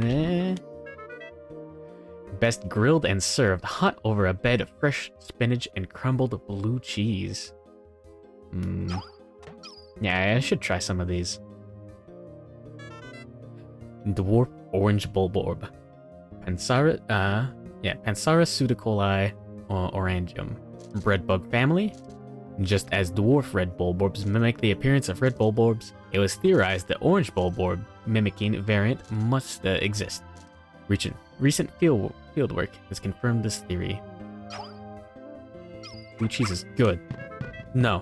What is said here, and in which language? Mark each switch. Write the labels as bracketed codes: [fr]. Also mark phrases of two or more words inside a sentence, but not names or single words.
[en] Best grilled and served hot over a bed of fresh spinach and crumbled blue cheese. Yeah, I should try some of these. Dwarf orange Bulborb. Pansaris pseudocoli orangium. Breadbug family. Just as dwarf red Bulborbs mimic the appearance of red Bulborbs, it was theorized that orange Bulborb mimicking variant must exist. Recent fieldwork has confirmed this theory. Blue cheese is good. No.